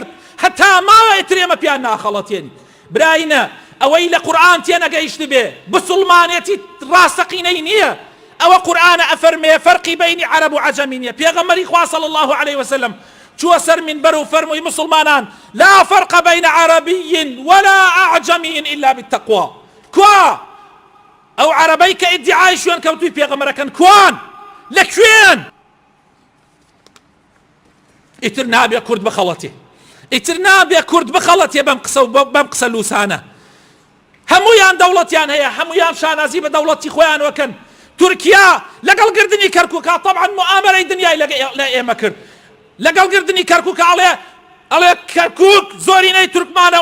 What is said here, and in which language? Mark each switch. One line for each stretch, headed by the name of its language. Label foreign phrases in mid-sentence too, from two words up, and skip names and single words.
Central Kurdish: هەتا ماوەیە ترێمە پیان ناخەڵەتێنی براینە ئەوەی لە قورئان تێنەگەیشت بێ بسڵمانێتی ڕاستەقینەی نییە ئەوە قورئانە ئەفەرمێ فەرقی بەینی عەرەب و عەجەمی نییە پێغەمبەری خوا
Arabic: صلی الله عليه وسلم
Central Kurdish: چووە سەر منبەر و فەرمووی مسلمانان
Arabic: لا فرق بين عربي ولا أعجمي إلا بالتقوى
Central Kurdish: کوا ئەو عەرەبەی کە ئیدعای شوێن کەوتووی پێغەمبەرەکەن کوان لەکوێن ئیتر نابێ کورد بخەڵەتێ بەم قسە لوسانە هەموویان دەوڵەتیان هەیە هەموویان شانازی بە دەوڵەتی خۆیان وەکەن تورکیا لەگەڵ گردنی کەرکووکە طبعا مؤامەرەی دنیای لە ئێمە کرد لەگەڵ گردنی کەرکووکە ئەڵێ کەرکووک زۆرینەی تورکمانە و